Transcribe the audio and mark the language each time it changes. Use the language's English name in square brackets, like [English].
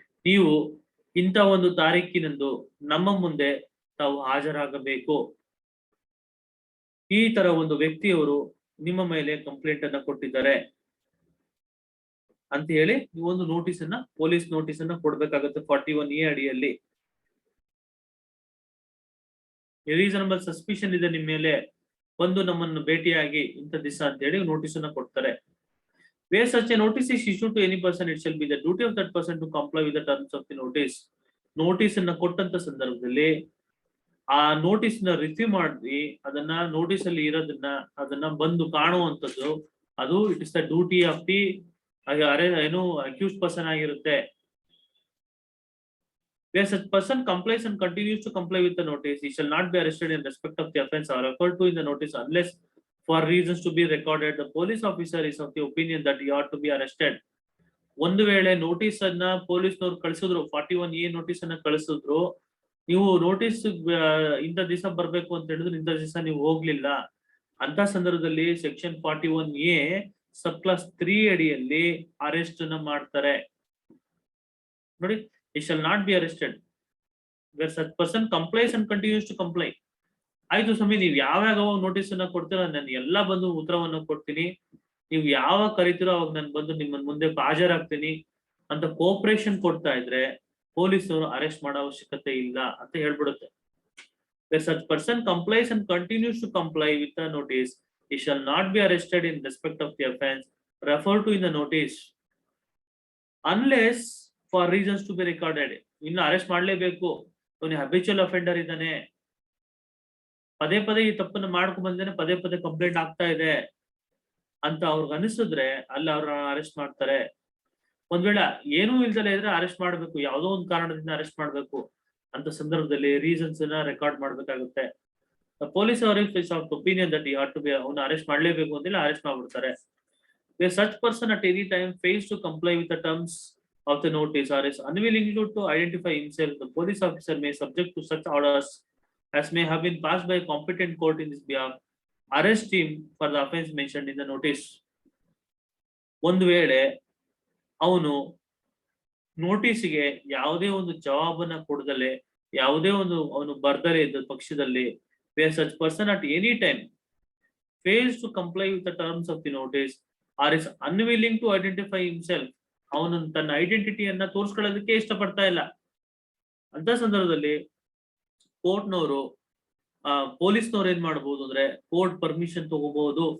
[Kannada] ನೀವು ಇಂಥ ಒಂದು ತಾರೀಕಿನಂದು ನಮ್ಮ ಮುಂದೆ ತಾವು ಹಾಜರಾಗಬೇಕು, ಈ ತರ ಒಂದು ವ್ಯಕ್ತಿಯವರು ನಿಮ್ಮ ಮೇಲೆ ಕಂಪ್ಲೇಂಟ್ ಅನ್ನ ಕೊಟ್ಟಿದ್ದಾರೆ ಅಂತ ಹೇಳಿ ನೀವು ಒಂದು ನೋಟಿಸ್ ಅನ್ನ, ಪೊಲೀಸ್ ನೋಟಿಸ್ ಅನ್ನ ಕೊಡ್ಬೇಕಾಗುತ್ತೆ 41A ಅಡಿಯಲ್ಲಿ. ರೀಸನಬಲ್ ಸಸ್ಪಿಷನ್ ಇದೆ ನಿಮ್ಮ ಮೇಲೆ, ಬಂದು ನಮ್ಮನ್ನು ಭೇಟಿಯಾಗಿ ಇಂಥ ದಿವಸ ಅಂತ ಹೇಳಿ ನೋಟಿಸ್ ಅನ್ನ ಕೊಡ್ತಾರೆ. [English] Where such a notice is issued to any person, it shall be the duty of that person to comply with the terms of the notice. [Kannada] Notice ಅನ್ನ ಕೊಟ್ಟಂತ ಸಂದರ್ಭದಲ್ಲಿ ಆ ನೋಟಿಸ್ ನ ರಿಸೀವ್ ಮಾಡಿ ಅದನ್ನ ನೋಟಿಸ್ ಅಲ್ಲಿ ಇರೋದನ್ನ ಅದನ್ನ ಬಂದು ಕಾಣುವಂಥದ್ದು, ಅದು [English] it is the duty of the [Kannada] ಏನು ಅಕ್ಯೂಸ್ಡ್ ಪರ್ಸನ್ ಆಗಿರುತ್ತೆ. [English] Where such person complies and continues to comply with the notice, he shall not be arrested in respect of the offence or referred to in the notice unless for reasons to be recorded the police officer is of the opinion that he ought to be arrested. [Kannada] ಒಂದು ವೇಳೆ notice ಅನ್ನ ಪೊಲೀಸ್ನವ್ರು ಕಳಿಸಿದ್ರು, 41A notice ಅನ್ನ ಕಳಿಸಿದ್ರು, ನೀವು notice ಇಂಥ ದಿವಸ ಬರ್ಬೇಕು ಅಂತ ಹೇಳಿದ್ರು, ಇಂಥ ದಿವಸ ನೀವು ಹೋಗ್ಲಿಲ್ಲ ಅಂತ ಸಂದರ್ಭದಲ್ಲಿ ಸೆಕ್ಷನ್ 41A ಸಬ್ ಕ್ಲಾಸ್ 3 ಅಡಿಯಲ್ಲಿ ಅರೆಸ್ಟ್ ಅನ್ನ ಮಾಡ್ತಾರೆ ನೋಡಿ. [English] He shall not be arrested where such person complies and continues to comply. [Kannada] ಆಯ್ತು ಸ್ವಾಮಿ, ನೀವು ಯಾವಾಗ ನೋಟಿಸ್ ಅನ್ನ ಕೊಡ್ತೀರೋ ನಾನು ಎಲ್ಲ ಬಂದು ಉತ್ತರವನ್ನ ಕೊಡ್ತೀನಿ, ನೀವು ಯಾವಾಗ ಕರಿತೀರೋ ಅವಾಗ ನಾನು ಬಂದು ನಿಮ್ಮ ಮುಂದೆ ಹಾಜರಾಗ್ತೀನಿ ಅಂತ ಕೋಪರೇಷನ್ ಕೊಡ್ತಾ ಇದ್ರೆ ಪೊಲೀಸರು ಅರೆಸ್ಟ್ ಮಾಡೋ ಅವಶ್ಯಕತೆ ಇಲ್ಲ ಅಂತ ಹೇಳ್ಬಿಡುತ್ತೆ. [English] Where such person complies and continues to comply with the notice, he shall not be arrested in respect of the offence referred to in the notice unless for reasons to be recorded. [Kannada] ಇನ್ನು arrest ಮಾಡ್ಲೇಬೇಕು, ಅವನು habitual offender ಇದ್ದಾನೆ, ಪದೇ ಪದೇ ಈ ತಪ್ಪನ್ನು ಮಾಡ್ಕೊಂಡ್ ಬಂದೇನೆ, ಪದೇ ಪದೇ ಕಂಪ್ಲೇಂಟ್ ಆಗ್ತಾ ಇದೆ ಅಂತ ಅವ್ರಿಗೆ ಅನಿಸಿದ್ರೆ ಅಲ್ಲಿ ಅವ್ರನ್ನ ಅರೆಸ್ಟ್ ಮಾಡ್ತಾರೆ. ಒಂದ್ ವೇಳೆ ಏನೂ ಇಲ್ದಲೇ ಇದ್ರೆ ಅರೆಸ್ಟ್ ಮಾಡ್ಬೇಕು, ಯಾವುದೋ ಒಂದು ಕಾರಣದಿಂದ ಅರೆಸ್ಟ್ ಮಾಡ್ಬೇಕು ಅಂತ ಸಂದರ್ಭದಲ್ಲಿ ರೀಸನ್ಸ್ ಅನ್ನ ರೆಕಾರ್ಡ್ ಮಾಡ್ಬೇಕಾಗುತ್ತೆ. ಪೊಲೀಸ್ ಅವರಿಗೆ [English] opinion that you have to be, [Kannada] ಅವನ್ನ ಅರೆಸ್ಟ್ ಮಾಡ್ಲೇಬೇಕು ಅಂತೇಳಿ ಅರೆಸ್ಟ್ ಮಾಡ್ಬಿಡ್ತಾರೆ. [English] where such person at any time fails to comply with the terms of the notice or is unwilling to identify himself, the police officer may subject to such orders as may have been passed by a competent court in this behalf, arrest him for the offense mentioned in the notice. [Kannada] ಒಂದು ವೇಳೆ ಅವನು ನೋಟಿಸ್ಗೆ ಯಾವುದೇ ಒಂದು ಜವಾಬನ್ನ ಕೊಡದಲೆ, ಯಾವುದೇ ಒಂದು ಅವನು ಬರ್ದಲೇ ಇದ್ದ ಪಕ್ಷದಲ್ಲಿ, [English] where such person at any time fails to comply with the terms of the notice or is unwilling to identify himself, [Kannada] ಅವನು ತನ್ನ ಐಡೆಂಟಿಟಿಯನ್ನ ತೋರಿಸ್ಕೊಳ್ಳೋದಕ್ಕೆ ಇಷ್ಟಪಡ್ತಾ ಇಲ್ಲ, ಅಂತ ಸಂದರ್ಭದಲ್ಲಿ ಕೋರ್ಟ್ನವರು ಪೊಲೀಸ್ನವ್ರು ಏನ್ ಮಾಡಬಹುದು ಅಂದ್ರೆ ಕೋರ್ಟ್ ಪರ್ಮಿಷನ್ ತಗೋಬಹುದು.